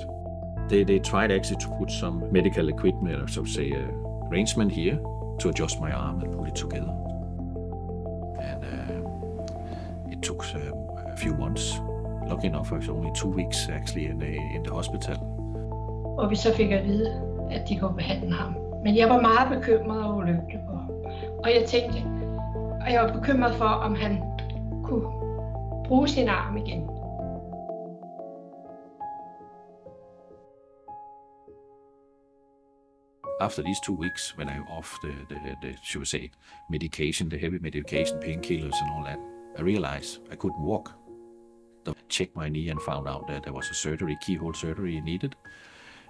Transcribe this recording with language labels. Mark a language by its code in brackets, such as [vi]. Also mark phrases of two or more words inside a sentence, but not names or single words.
[en] They tried actually to put some medical equipment, or so to say arrangement here to adjust my arm and put it together. And it took a few months. Lucky enough, it was only 2 weeks actually in the hospital. [da] Og vi så fik at vide, at de kunne behandle ham. Men jeg var meget bekymret og ulykkelig på ham. Og jeg var bekymret for, om han kunne bruge sin arm igen. [en] After these 2 weeks, when I off the should we say, medication, the heavy medication, painkillers and all that, I realized I couldn't walk. I checked my knee and found out that there was a surgery, keyhole surgery needed.